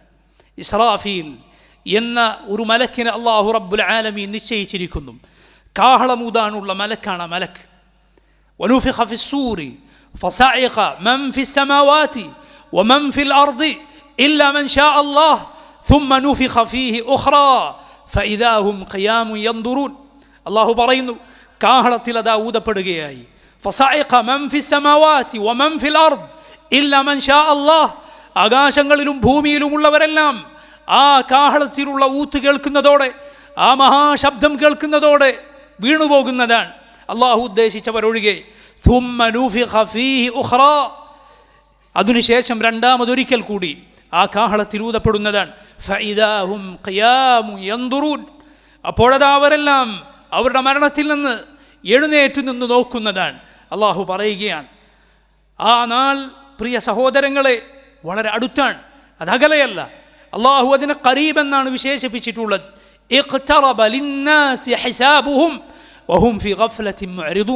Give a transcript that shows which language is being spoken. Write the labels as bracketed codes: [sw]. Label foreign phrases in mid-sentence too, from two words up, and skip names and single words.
[ml] ഇസ്രാഫീൽ എന്ന ഒരു മലക്കിനെ അല്ലാഹു [ar] رب العالمين [ml] നിശ്ചയിച്ചിരിക്കുന്നു. കാഹളമൂതാനുള്ള മലക്കാണ് ആ മലക്ക്. [ar] ونفخ في الصور فصعق من في السماوات ومن في الأرض إلا من شاء الله ثم نفخ فيه أخرى فإذا هم قيام ينظرون. [ml] അല്ലാഹു പറയുന്നു, കാഹളത്തിൽ അതാ ഊതപ്പെടുകയായി. [ar] فصعق من في السماوات ومن في الأرض إلا من شاء الله. [ml] ആകാശങ്ങളിലും ഭൂമിയിലുമുള്ളവരെല്ലാം ആ കാഹളത്തിലുള്ള ഊത്ത് കേൾക്കുന്നതോടെ, ആ മഹാശബ്ദം കേൾക്കുന്നതോടെ വീണുപോകുന്നതാണ്, അള്ളാഹു ഉദ്ദേശിച്ചവരൊഴികെ. [ar] ثم نفخ فيه أخرى. [ml] അതിനുശേഷം രണ്ടാമതൊരിക്കൽ കൂടി ആ കാഹളത്തിൽ ഊതപ്പെടുന്നതാണ്. [ar] فإذا هم قيام ينظرون. [ml] അപ്പോഴതാ അവരെല്ലാം അവരുടെ മരണത്തിൽ നിന്ന് എഴുന്നേറ്റ് നിന്ന് നോക്കുന്നതാണ്. അള്ളാഹു പറയുകയാണ്, ആ നാൾ പ്രിയ സഹോദരങ്ങളെ വളരെ അടുത്താണ്, അതകലെയല്ല. അള്ളാഹു അതിനെ ഖരീബ് എന്നാണ് വിശേഷിപ്പിച്ചിട്ടുള്ളത്. [ar] اقترب للناس حسابهم وهم في غفلة معرضون.